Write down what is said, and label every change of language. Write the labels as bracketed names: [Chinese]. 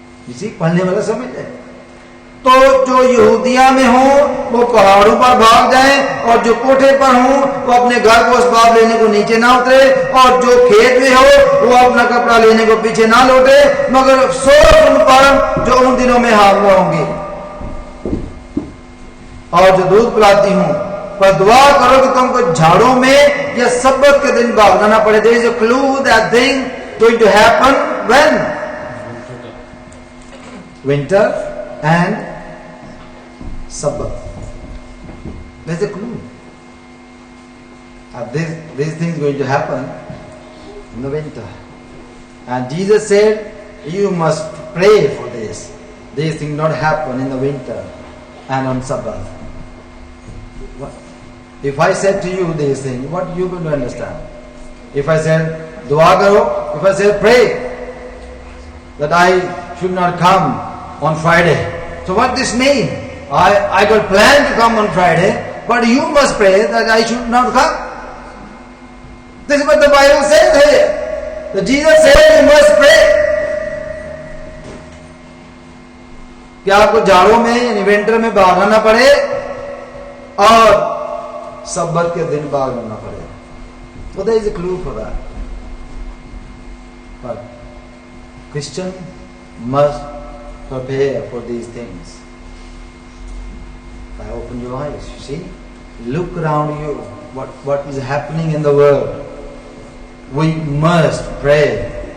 [Hindi] इसी पढ़ने वाला समझ ले. तो जो यहूदिया में हो वो पहाड़ों पर भाग जाए और जो कोठे पर हो वो अपने घर को असबाब लेने को नीचे ना उतरे और जो खेत में हो वो अपना कपड़ा लेने को पीछे ना लौटे मगर अफसोस उन पर जो उन दिनों में हावला होंगे. और जो दूध पिलाती हूँ पर दुआ करो कि तुमको झाड़ों में या सब्बत के दिन भागना ना पड़े. [English] There is a clue that thing going to happen when? Winter and Sabbath. There's a clue. These things going to happen in the winter. And Jesus said, you must pray for this. These things not happen in the winter and on Sabbath. What? If I said to you these things, what are you going to understand? If I said, [Hindi] dua karo, [English] if I said, pray that I should not come on Friday. So what this mean? I got planned to come on Friday, but you must pray that I should not come. This is what the Bible says here. That Jesus said you must pray. [Hindi] कि आपको जाड़ों में यानी winter में भागना ना पड़े और सब्बत के दिन भागना ना पड़े. [English] So there is a clue for that. But Christian must prepare for these things. By open your eyes, you see, look around you. What is happening in the world? We must pray